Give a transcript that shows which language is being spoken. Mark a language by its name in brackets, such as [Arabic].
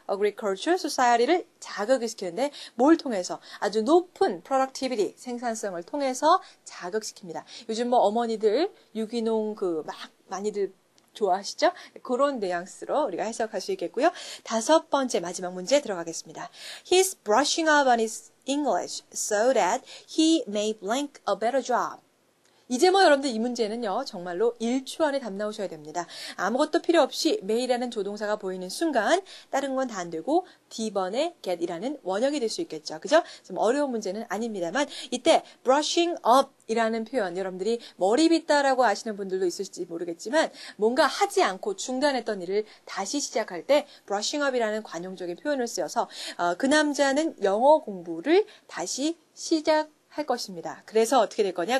[Korean] agriculture society를 자극을 시키는데 뭘 통해서? 아주 높은 productivity, 생산성을 통해서 자극시킵니다. 요즘 뭐 어머니들 유기농 막 많이들 좋아하시죠? 그런 뉘앙스로 우리가 해석할 수 있겠고요. 5번째 마지막 문제 들어가겠습니다. [English] He's brushing up on his English so that he may blank a better job. [Korean] 이제 뭐 여러분들 이 문제는요, 정말로 1초 안에 답 나오셔야 됩니다. 아무것도 필요 없이 may라는 조동사가 보이는 순간 다른 건 다 안 되고 D번의 get이라는 원형이 될 수 있겠죠. 그죠? 좀 어려운 문제는 아닙니다만 이때 brushing up 이라는 표현 여러분들이 머리 빗다라고 아시는 분들도 있을지 모르겠지만 뭔가 하지 않고 중단했던 일을 다시 시작할 때 brushing up이라는 관용적인 표현을 쓰여서 그 남자는 영어 공부를 다시 할 것입니다. 그래서 어떻게 될 거냐?